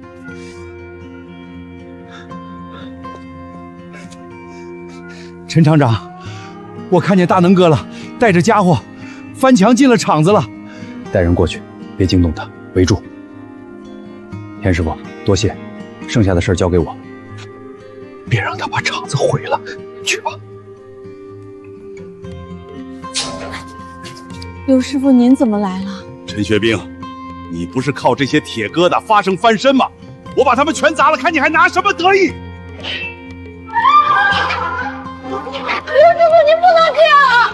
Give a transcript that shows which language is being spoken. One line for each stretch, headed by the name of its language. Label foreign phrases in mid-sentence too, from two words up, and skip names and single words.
Chinese: 陳廠長，我看見大能哥了，帶着家伙翻牆進了廠子了。帶人過去，別驚動他，圍住。田師傅，多謝，剩下的事交給我。別讓他把廠子毀了，去吧。劉師傅，您怎麼來了？陳學兵，你不是靠這些鐵疙瘩發聲翻身嗎？我把他們全砸了，看你還拿什麼得意？劉師傅，您不能這樣啊！